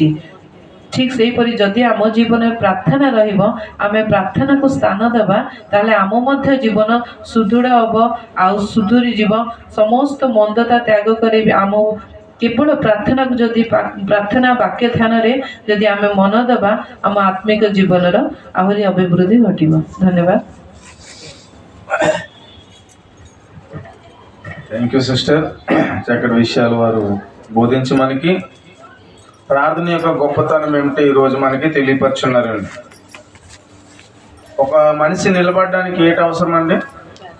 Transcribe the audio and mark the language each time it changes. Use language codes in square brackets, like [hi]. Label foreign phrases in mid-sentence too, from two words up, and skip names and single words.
[or] ଠିକ୍ ସେହିପରି ଯଦି ଆମ ଜୀବନରେ ପ୍ରାର୍ଥନା ରହିବ, ଆମେ ପ୍ରାର୍ଥନାକୁ ସ୍ଥାନ ଦେବା, ତାହେଲେ ଆମ ମଧ୍ୟ ଜୀବନ ସୁଦୃଢ଼ ହେବ, ଆଉ ସୁଧୁରିଯିବ। ସମସ୍ତ ମନ୍ଦତା ତ୍ୟାଗ କରି ଆମ କେବଳ ପ୍ରାର୍ଥନାକୁ ଯଦି ପ୍ରାର୍ଥନା ବାକ୍ୟ ଧ୍ୟାନରେ ଯଦି ଆମେ ମନ ଦେବା, ଆମ ଆତ୍ମିକ ଜୀବନର ଆହୁରି ଅଭିବୃଦ୍ଧି ଘଟିବ। ଧନ୍ୟବାଦ। [en] thank you sister. [te] చక్కటి విషయాలు వారు బోధించి మనకి ప్రార్థన యొక్క గొప్పతనం ఏమిటో ఈరోజు మనకి తెలియపరుచున్నారండి. ఒక మనిషి నిలబడడానికి ఏంటి అవసరం అండి?